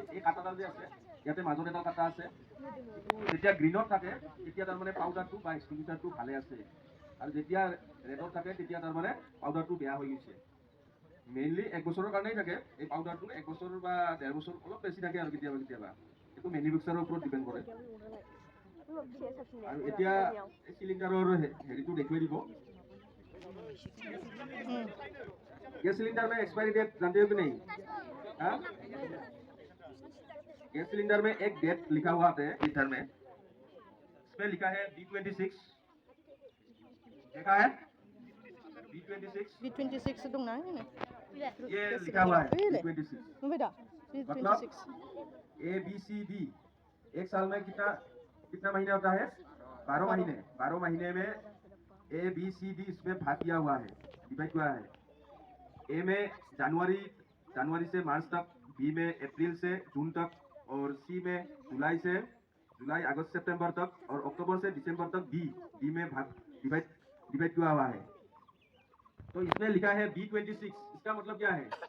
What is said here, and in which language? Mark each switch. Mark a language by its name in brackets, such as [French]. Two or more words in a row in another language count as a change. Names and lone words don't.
[Assamese] এই কাটাডাল যে আছে ইয়াতে মাজত এটা কাটা আছে, যেতিয়া গ্ৰীণত থাকে তেতিয়া তাৰমানে পাউডাৰটো বা এক্সটিংগুইচাৰটো ভালে আছে, আৰু যেতিয়া ৰেডত থাকে তেতিয়া তাৰমানে পাউডাৰটো বেয়া হৈ গৈছে। মেইনলি 1 বছৰৰ কাৰণেই থাকে এই পাউডাৰটো, 1 বছৰ বা 1.5 বছৰ অলপ বেছি থাকে আৰু কেতিয়াবা এইটো মেনুফেকচাৰৰ ওপৰত ডিপেণ্ড কৰে। আৰু এতিয়া এই চিলিণ্ডাৰৰ হেৰিটো দেখুৱাই দিব। [Hindi] गैस सिलेंडर में एक्सपायरी डेट जानते हो कि नहीं? गैस सिलेंडर में एक डेट लिखा हुआ है लीटर में, इसमें लिखा है B26, देखा है B26 [Bodo] B26 दंना होनो [Hindi] ये लिखा हुआ है [Bodo] ओइ ले B26 नुबाय दा [Hindi] मतलब B26 A B C D एक साल में कितना महीने होता है 12 महीने में A B C D इसमें भाग किया हुआ है डिवाइड किया है A में जनवरी से मार्च तक B में अप्रैल से जून तक और C में जुलाई अगस्त सितंबर तक और अक्टूबर से दिसंबर तक D में भाग डिवाइड किया हुआ है तो इसमें लिखा है B26 इसका मतलब क्या है